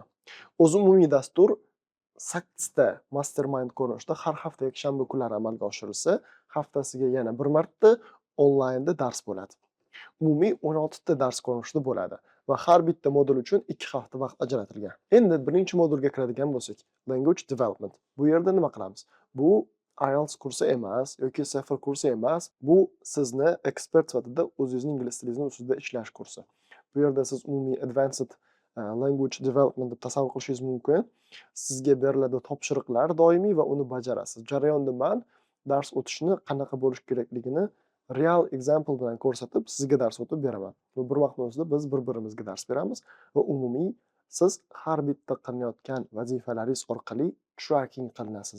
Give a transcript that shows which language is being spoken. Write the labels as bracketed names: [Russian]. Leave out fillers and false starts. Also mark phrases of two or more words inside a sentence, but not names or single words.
[Uzbek] O'zi umumiy dastur 8 ta mastermind ko'rinishida har hafta yakshanba kunlari amalga oshirilsa, haftasiga yana bir marta onlaynda dars bo'ladi. Umumiy 16 ta dars ko'rinishida bo'ladi va har bitta modul uchun 2 hafta vaqt ajratilgan. Endi birinchi modulga kiradigan bo'lsak, [English] language development. [Uzbek] Bu yerda nima qilamiz? Bu IELTS kursi emas yoki TOEFL kursi emas, bu sizni ekspert sifatida o'zingizning ingliz tilingizni ustida ishlash kursi. Bu yerda siz umumiy [English] advanced language development [Uzbek] deb tasavvur qilishingiz mumkin. Sizga beriladi topshiriqlar doimiy va uni bajarasiz. Jarayonda men dars o'tishni qanaqa bo'lish kerakligini [English] real example [Uzbek] bilan ko'rsatib, sizga dars o'tib beraman. Va bir vaqtning o'zida biz bir-birimizga dars beramiz va umumiy siz har bitta qilinayotgan vazifalaringiz orqali tracking qilinasiz.